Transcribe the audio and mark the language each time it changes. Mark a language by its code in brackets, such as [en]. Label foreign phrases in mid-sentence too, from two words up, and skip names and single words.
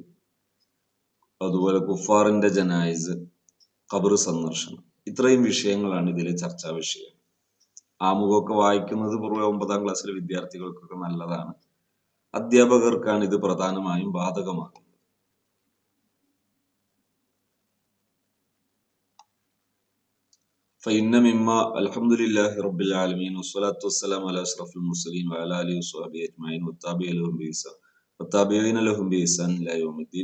[ml] അതുപോലെ കുഫാറിന്റെ ജനായിസ്, ഖബർ സന്ദർശനം. ഇത്രയും വിഷയങ്ങളാണ് ഇതിലെ ചർച്ചാ വിഷയം. ആമുഖമൊക്കെ വായിക്കുന്നത് പൂർവ്വ 9ാം ക്ലാസ്സിലെ വിദ്യാർത്ഥികൾക്കൊക്കെ നല്ലതാണ്. അധ്യാപകർക്കാണ് ഇത് പ്രധാനമായും ബാധകമാകുന്നത്. [ar] فإن مما الحمد لله رب العالمين والصلاة والسلام على أشرف المرسلين وعلى آله وصحبه أجمعين والتابعين لهم بإحسان إلى يوم الدين.